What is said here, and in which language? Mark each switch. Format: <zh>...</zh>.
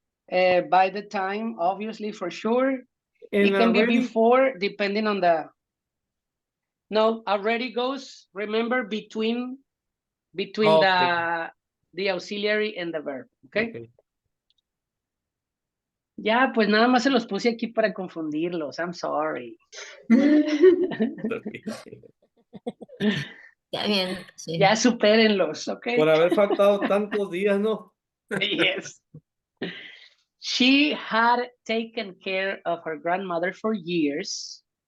<en>By the time, obviously, for sure. And It can be already? before, depending on the. No, already goes, remember, between Oh, okay. the auxiliary and the verb, okay? Okay.</en> <es>Ya, pues nada más se los puse aquí para confundirlos.</es> <en>I'm sorry.</en> <es>Ya bien, sí. Ya supérenlos, okay? Por haber faltado tantos días, ¿no?</es> <en>Yes. She had taken care of her grandmother for years.</en>